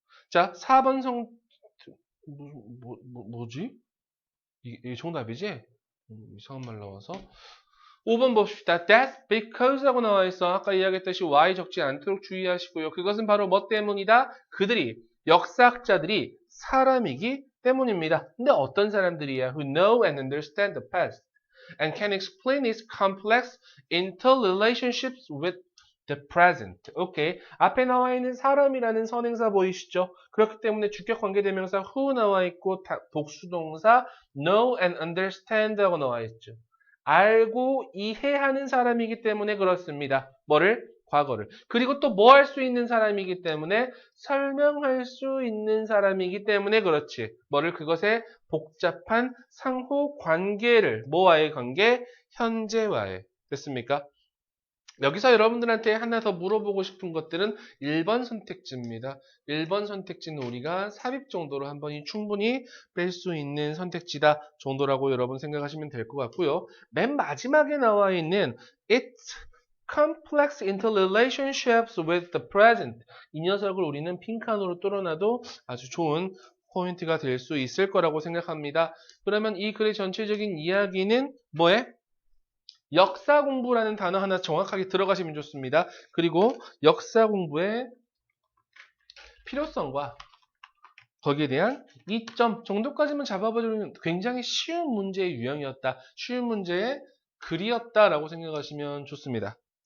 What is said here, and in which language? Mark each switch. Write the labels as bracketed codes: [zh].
[ko] 자, 4번 뭐지? 이게 정답이지? 이상한 말 나와서. 5번 봅시다. [en] That's because [ko] 라고 나와 있어. 아까 이야기했듯이 y 적지 않도록 주의하시고요. 그것은 바로 뭐 때문이다? 그들이, 역사학자들이 사람이기 때문입니다. 근데 어떤 사람들이야? [en] Who know and understand the past and can explain its complex interrelationships with the present. [ko] 오케이. 앞에 나와 있는 사람이라는 선행사 보이시죠? 그렇기 때문에 주격 관계대명사 who 나와 있고 복수동사 [en] know and understand [ko] 라고 나와 있죠. 알고 이해하는 사람이기 때문에 그렇습니다. 뭐를? 과거를. 그리고 또 뭐 할 수 있는 사람이기 때문에 설명할 수 있는 사람이기 때문에 그렇지. 뭐를? 그것의 복잡한 상호 관계를. 뭐와의 관계? 현재와의. 됐습니까? 여기서 여러분들한테 하나 더 물어보고 싶은 것들은 1번 선택지입니다. 1번 선택지는 우리가 삽입 정도로 한 번이 충분히 뺄 수 있는 선택지다 정도라고 여러분 생각하시면 될 것 같고요. [en] 맨 마지막에 나와 있는 It's complex interrelationships with the present. [ko] 이 녀석을 우리는 핑크으로 뚫어놔도 아주 좋은 포인트가 될 수 있을 거라고 생각합니다. 그러면 이 글의 전체적인 이야기는 뭐에? 역사 공부라는 단어 하나 정확하게 들어가시면 좋습니다. 그리고 역사 공부의 필요성과 거기에 대한 이점 정도까지만 잡아보면 굉장히 쉬운 문제의 유형이었다. 쉬운 문제의 글이었다라고 생각하시면 좋습니다.